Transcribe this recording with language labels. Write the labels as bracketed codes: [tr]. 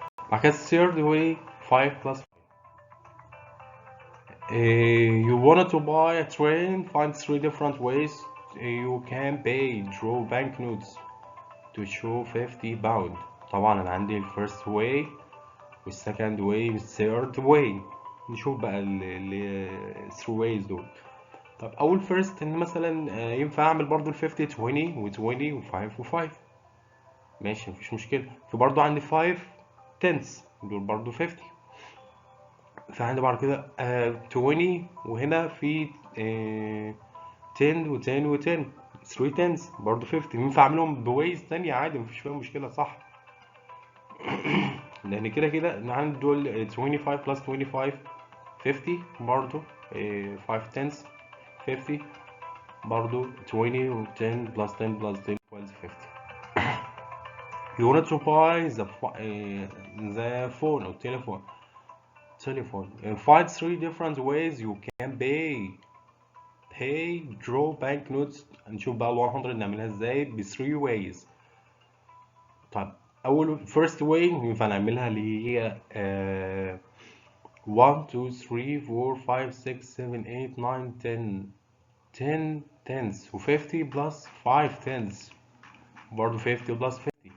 [ar] بعد كده [en] third way 5 plus 5. You wanted to buy a train, find 3 different ways you can pay. Draw banknotes to show 50 pound. [ar] طبعا انا عندي الفيرست واي والسكند واي والثيرد واي. نشوف بقى ال 3 ways دول. طب اول فيرست ان مثلا ينفع اعمل برضو ال 50 20 و20 و5 و5 ماشي مفيش مشكله. في برضو عندي 5 تنس دول برضو 50. فعندي بعد كده 20 وهنا في 10 و10 و10 3 تنس برضو 50. ينفع اعملهم بويز تانية عادي مفيش فيها مشكله صح. لان كده كده عندي دول 25 plus 25 50 برضو 5 tens 50 برضو 20 و [en] 10 plus 10 plus 10 equals 50. You wanted to buy the phone or telephone and find 3 different ways you can pay draw banknotes. [ar] نشوف بقى ال 100 نعملها ازاي ب 3 ways. طيب اول first way ينفع نعملها اللي هي 1 2 3 4 5 6 7 8 9 10 tens و 50 plus 5 tens برضه 50 plus 50.